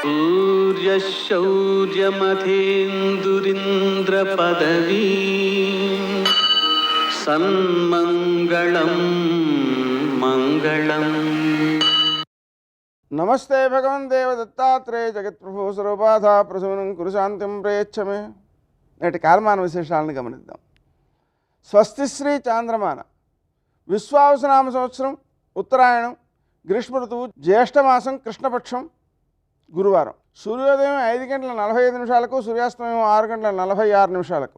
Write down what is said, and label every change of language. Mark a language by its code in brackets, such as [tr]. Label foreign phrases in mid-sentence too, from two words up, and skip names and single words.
[sa] सूर्यशौर्यमथेन्दुरिन्द्रपदवी सन्मङ्गलं मङ्गलम्. नमस्ते भगवन् देवदत्तात्रेय जगत्प्रभु सर्वबाधा प्रशमनं कुरु शान्तिं प्रयच्छमे. [te] నేటి కాలమాన విశేషాలను గమనిద్దాం. స్వస్తిశ్రీ చాంద్రమాన విశ్వావసనామ సంవత్సరం ఉత్తరాయణం గ్రీష్మ ఋతువు జ్యేష్ఠమాసం కృష్ణపక్షం గురువారం. సూర్యోదయం 5:45 సూర్యాస్తమయం 6:46.